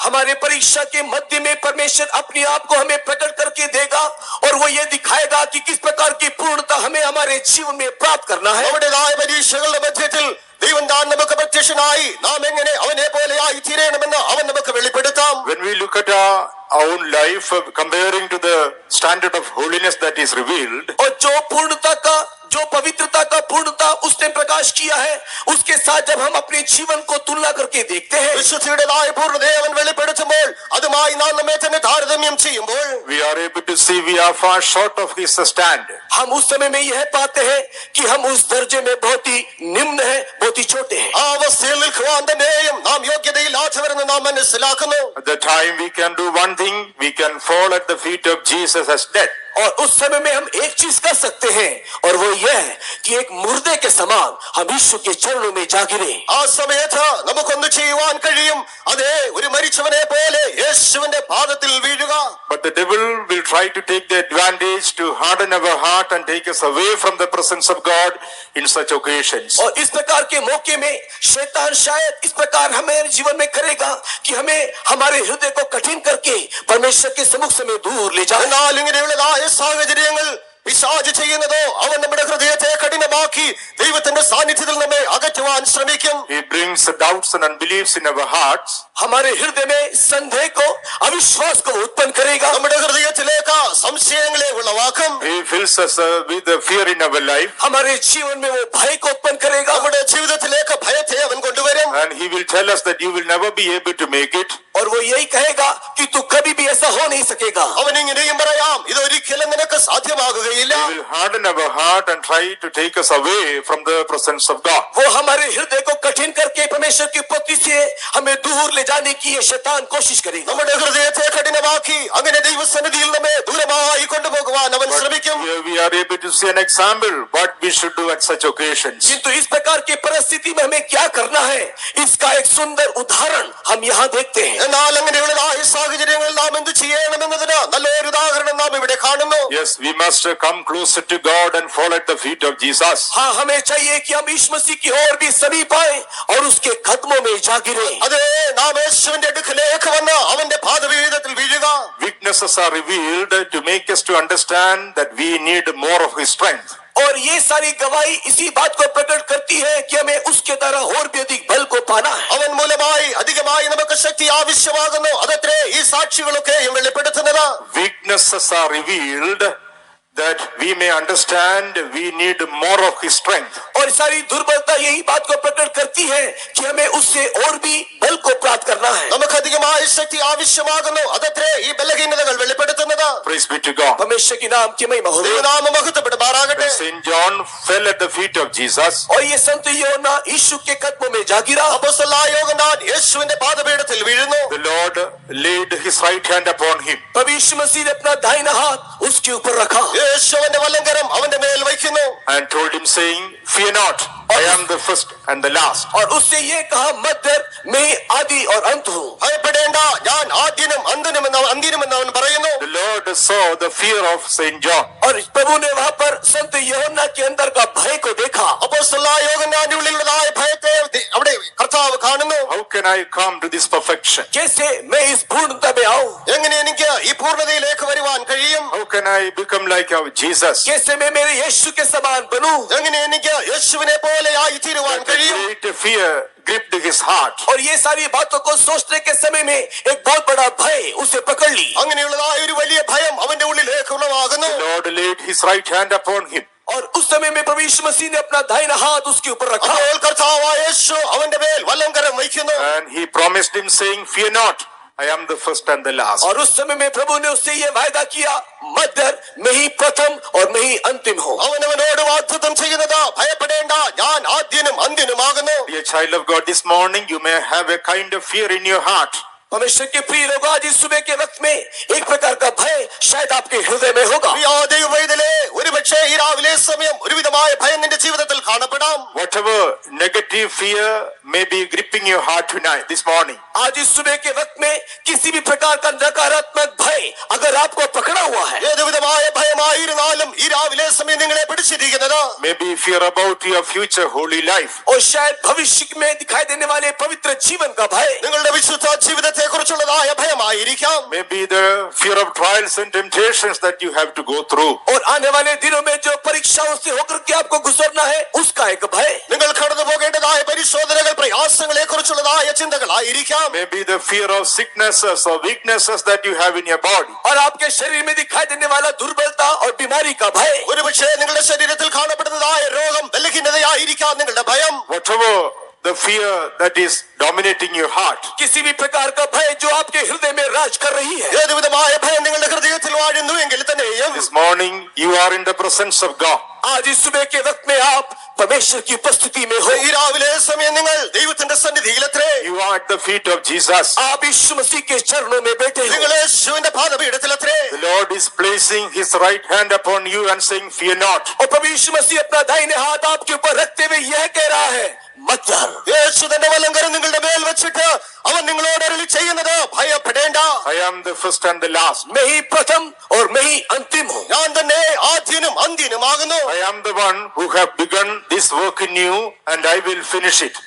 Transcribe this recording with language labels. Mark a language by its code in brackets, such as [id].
[hi] हमारे परीक्षा के मध्य में परमेश्वर अपने आप को हमें प्रकट करके देगा और वो ये दिखाएगा कि किस प्रकार की पूर्णता हमें हमारे जीवन में प्राप्त करना है। [ml] നമ്മുടേതായ പരീക്ഷകളുടെ മധ്യത്തിൽ ദൈവം താൻ നമുക്ക് പ്രത്യക്ഷനായി നാം എങ്ങനെ അവനെ പോലെയായി തീരണമെന്ന് അവൻ നമുക്ക് വെളിപ്പെടുത്താം. [en] When we look at our own life, comparing to the standard of holiness that is revealed, [hi] और जो पूर्णता का, जो पवित्रता का पूर्णता उसने प्रकाश किया है, उसके साथ जब हम अपने जीवन को तुलना करके देखते हैं, [ml] വിശുദ്ധിയുടേതായ പൂർണ്ണതയെ അവൻ വെളിപ്പെടുത്തുമ്പോൾ അതുമായി നാം നമ്മെ തന്നെ താരതമ്യം ചെയ്യുമ്പോൾ [en] we are able to see we are far short of His standard. [hi] हम उस समय में यह पाते हैं कि हम उस दर्जे में बहुत ही निम्न है, बहुत ही छोटे हैं। [ml] ആ അവസ്ഥയിൽ നിൽക്കുവാൻ തന്നെയും നാം യോഗ്യതയില്ലാത്തവരെന്ന് നാം മനസ്സിലാക്കുന്നു. [en] At the time we can do one thing, we can fall at the feet of Jesus as dead. [hi] और उस समय में हम एक चीज कर सकते हैं और वो यह है कि एक मुर्दे के समान हम यीशु के चरणों में जा गिरे। [ml] ആ സമയത്ത് നമുക്കൊന്ന് ചെയ്യുവാൻ കഴിയും, അതേ ഒരു മരിച്ചവനെ പോലെ യേശുവിന്റെ പാദത്തിൽ വീഴുക. [en] But the devil will try to take the advantage to harden our heart and take us away from the presence of God in such occasions. [hi] और इस प्रकार के मौके में शैतान शायद इस प्रकार हमें जीवन में करेगा कि हमें हमारे हृदय को कठिन करके परमेश्वर के सम्मुख से हमें दूर ले जाए। [ml] എന്നാൽ ഇങ്ങനെയുള്ളതായ സാഹചര്യങ്ങൾ പിശാച് ചെയ്യുന്നതോ അവൻ നമ്മുടെ ഹൃദയത്തെ കഠിനമാക്കി ദൈവത്തിന്റെ സാന്നിധ്യത്തിൽ നമ്മെ അകറ്റുവാൻ ശ്രമിക്കും. [en] He brings doubts and unbeliefs in our hearts. [hi] हमारे हृदय में संदेह को, अविश्वास को उत्पन्न करेगा। [ml] നമ്മുടെ ഹൃദയത്തിലേക്ക് സംശയങ്ങളെ ഉളവാക്കും. [en] He fills us with the fear in our life. [hi] हमारे जीवन में वो भय को उत्पन्न करेगा। [ml] നമ്മുടെ ജീവിതത്തിലേക്ക് ഭയത്തെ അവൻ കൊണ്ടുവരും. [en] And he will tell us that you will never be able to make it. [hi] और वो यही कहेगा कि तू कभी भी ऐसा हो नहीं सकेगा। [ml] അവൻ ഇങ്ങനെയും പറയാം, ഇതൊരിക്കലും നിനക്ക് സാധ്യമാകുകയില്ല. [en] He will harden our heart and try to take us away from the presence of God. [hi] वो हमारे हृदय को कठिन करके परमेश्वर की उपस्थिति से हमें दूर ले जाने की ये शैतान कोशिश करेगा। [ml] നമ്മുടെ ഹൃദയത്തെ കഠിനമാക്കി അങ്ങനെ ദൈവസന്നിധിയിൽ നമ്മെ ദൂരമായി കൊണ്ടുപോകുവാൻ അവൻ ശ്രമിക്കും. [en] Here we are able to see an example what we should do at such occasions. [hi] किंतु इस प्रकार की परिस्थिति में हमें क्या करना है, इसका एक सुंदर उदाहरण हम यहाँ देखते हैं। [ml] എന്നാൽ അങ്ങനെയുള്ളതായ സാഹചര്യങ്ങളിൽ നാം എന്ത് ചെയ്യണമെന്നതിന് നല്ലൊരു ഉദാഹരണം നാം ഇവിടെ കാണുന്നു. [en] Yes, we must come closer to God and fall at the feet of Jesus. [hi] हाँ, हमें चाहिए कि हम यीशु मसीह की ओर भी समीप आए और उसके कदमों में जा गिरे। [ml] അതേ, നാം യേശുവിന്റെ അടുക്കലേക്ക് വന്ന് അവന്റെ പാദപീഠത്തിൽ വീഴുക. [en] Weaknesses are revealed to make us to understand that we need more of His strength. [hi] और ये सारी गवाही इसी बात को प्रकट करती है कि हमें उसके द्वारा और भी अधिक बल को पाना है। [ml] അവൻ മൂലമായി അധികമായി നമുക്ക് ശക്തി ആവശ്യമാകുന്നു. അതത്രേ ഈ സാക്ഷികളൊക്കെയും വെളിപ്പെടുത്തുന്നത്. [en] Weaknesses are revealed that we may understand we need more of His strength. [hi] और सारी दुर्बलता यही बात को प्रकट करती है कि हमें उससे और भी बल को प्राप्त करना है। [ml] നമുക്ക് അധികമായി ശക്തി ആവശ്യമാകുന്നു. അതത്രേ ഈ ബലഹീനതകൾ വെളിപ്പെടുത്തുന്നത്. [en] Praise be to God. [hi] परमेश्वर की नाम की महिमा हो। [ml] ദൈവനാമം മഹത്വപ്പെടുമാറാകട്ടെ. [en] Saint John fell at the feet of Jesus. [hi] और ये संत योना यीशु के कदमों में जा गिरा। [ml] അപ്പോസ്തലനായ യോഹന്നാൻ യേശുവിന്റെ പാദപീഠത്തിൽ വീഴുന്നു. [en] The Lord laid His right hand upon him. [hi] प्रभु यीशु मसीह ने अपना दाहिना हाथ उसके ऊपर रखा [ml] യേശുവിന്റെ വലങ്കരം അവന്റെ മേൽ വയ്ക്കുന്നു. [en] And told him saying, fear not, I am the first and the last. [hi] और उससे ये कहा, मत डर, मैं आदि और अंत हूँ। [ml] ഭയപ്പെടേണ്ട, ഞാൻ ആദ്യനും അന്ത്യനുമെന്ന് അവൻ പറയുന്നു. [en] The Lord saw the fear of Saint John. [hi] और प्रभु ने वहाँ पर संत യോഹന്നാ के अंदर का भय को देखा। [ml] അപ്പോസ്തലനായ യോഹന്നാന്റെ ഉള്ളിലുള്ളതായ ഭയത്തെ അവിടെ കർത്താവ് കാണുന്നു. [en] How can I come to this perfection? [hi] कैसे मैं इस पूर्णता में आऊं? [ml] എങ്ങനെ എനിക്ക് ഈ പൂർണ്ണതയിലേക്ക് വരുവാൻ കഴിയും? [en] How can I become like our Jesus? [hi] कैसे मैं मेरे यीशु के समान बनूं? [ml] എങ്ങനെ എനിക്ക് യേശുവിനെ പോലെ ആയി തീരുവാൻ [en] That [ml] കഴിയും? [en] great fear gripped his heart. [hi] और ये सारी बातों को सोचने के समय में एक बहुत बड़ा भय उसे पकड़ ली। [ml] അങ്ങനെയുള്ളതായ ഒരു വലിയ ഭയം അവന്റെ ഉള്ളിലേക്ക് ഉളവാകുന്നു. [en] The Lord laid His right hand upon him. [hi] और उस समय में प्रभु यीशु मसीह ने अपना दाहिना हाथ उसके ऊपर रखा। [ml] അപ്പോൾ കർത്താവായ യേശു അവന്റെ മേൽ വലങ്കരം വയ്ക്കുന്നു. [en] And He promised him saying, fear not, I am the first and the last. [hi] और उस समय में प्रभु ने उससे ये वायदा किया, मत डर, मैं ही प्रथम और मैं ही अंतिम हूँ। [ml] അവനവനോട് വാഗ്ദത്തം ചെയ്യുന്നത് ഭയപ്പെടേണ്ട, ഞാൻ ആദ്യനും അന്ത്യനുമാകുന്നു. [en] Dear child of God, this morning you may have a kind of fear in your heart. [hi] परमेश्वर के प्रिय लोग, आज इस सुबह के वक्त में एक प्रकार का भय शायद आपके हृदय में होगा। [ml] പ്രിയ ദൈവവൈതലേ, ഒരുപക്ഷേ ഈ രാവിലെ സമയം ഒരുവിധമായ ഭയം നിന്റെ ജീവിതത്തിൽ കാണപ്പെടാം. [en] Whatever negative fear may be gripping your heart tonight, this morning. [hi] आज इस सुबह के वक्त में किसी भी प्रकार का नकारात्मक भय अगर आपको पकड़ा हुआ है, [ml] ഏത് വിധമായ ഭയമായിരുന്നാലും ഈ രാവിലെ സമയം നിങ്ങളെ പിടിച്ചിരിക്കുന്നത് [en] Maybe fear about your future holy life. [hi] और शायद भविष्य में दिखाई देने वाले पवित्र जीवन का भय, [ml] നിങ്ങളുടെ വിശുദ്ധ ജീവിതത്തെ കുറിച്ചുള്ളതായ ഭയമായിരിക്കാം. [en] Maybe the fear of trials and temptations that you have to go through. [hi] और आने वाले दिनों में जो परीक्षाओं से होकर के आपको गुजरना है उसका एक भय, [ml] നിങ്ങൾ കടന്നു പോകേണ്ടതായ പരിശോധനകൾ, പ്രയാസങ്ങളെ കുറിച്ചുള്ളതായ ചിന്തകളായിരിക്കാം. [en] Maybe the fear of sicknesses or weaknesses that you have in your body. [hi] और आपके शरीर में दिखाई देने वाला दुर्बलता और बीमारी का भय, [ml] ഒരുപക്ഷേ നിങ്ങളുടെ ശരീരത്തിൽ കാണപ്പെടുന്നതായ രോഗം, ബലഹീനതയായിരിക്കാം നിങ്ങളുടെ ഭയം. [en] Whatever the fear that is dominating your heart. [hi] किसी भी प्रकार का भय जो आपके हृदय में राज कर रही है, [ml] ഏത് വിധമായ ഭയം നിങ്ങളുടെ ഹൃദയത്തിൽ വാഴുന്നു എങ്കിൽ തന്നെയും [en] This morning you are in the presence of God. [hi] आज इस सुबह के वक्त में आप परमेश्वर की उपस्थिति में हो। [ml] ഈ രാവിലെ സമയം നിങ്ങൾ ദൈവത്തിന്റെ സന്നിധിയിലെത്രേ, [en] You are at the feet of Jesus. [hi] आप यीशु मसीह के चरणों में बैठे हो। [ml] നിങ്ങൾ യേശുവിന്റെ പാദപീഠത്തിലെത്രേ. [en] The Lord is placing his right hand upon you and saying, fear not. [hi] और प्रभु यीशु मसीह अपना दाहिने हाथ आपके ऊपर रखते हुए यह कह रहा है, मत डर। [ml] യേശു തന്റെ വലങ്കരം നിങ്ങളുടെ മേൽ വെച്ചിട്ട് അവൻ നിങ്ങളോട് അരുളി ചെയ്യുന്നത് ഭയപ്പെടേണ്ട. [en] I am the first and the last. [hi] मैं ही प्रथम और मैं ही अंतिम हूँ। [ml] ഞാൻ തന്നെ ആദ്യനും അന്ത്യനുമാകുന്നു. [en] I am the one who have begun this work in you and I will finish it.